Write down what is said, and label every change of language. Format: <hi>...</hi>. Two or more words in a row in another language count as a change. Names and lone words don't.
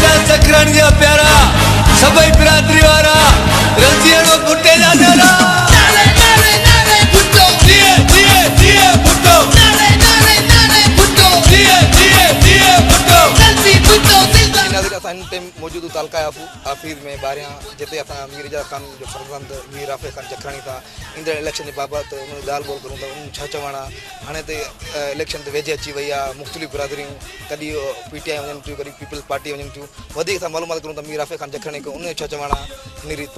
<sd>जखरण जा प्यारा सभई बिरादरी वारा रंजियणो बुटे जा नारा नारे नारे नारे बुटो दिए दिए दिए बुटो नारे नारे नारे बुटो दिए दिए दिए बुटो जल्दी बुटो नाज़रीन असां हिन टाइम मौजूद तालका आफिर में ॿारियां जिते असां मीर एजाज़ खान जो फर्ज़ंद मीर आफ़िर खान जखरानी था ईंदड़ इलेक्शन जे बाबति उन ॻाल्हि ॿोल करूं था उन छा चवण आहे हाणे त इलेक्शन ते वेझे अची वई आहे मुख़्तलिफ़ बिरादरियूं कॾहिं PTI वञनि थियूं कॾहिं पीपल्स पार्टी वञनि थियूं वधीक असां मालूमात करूं था मीर आफ़िर खान जखरानी खां उन छा चवण आहे हिन रीति</sd>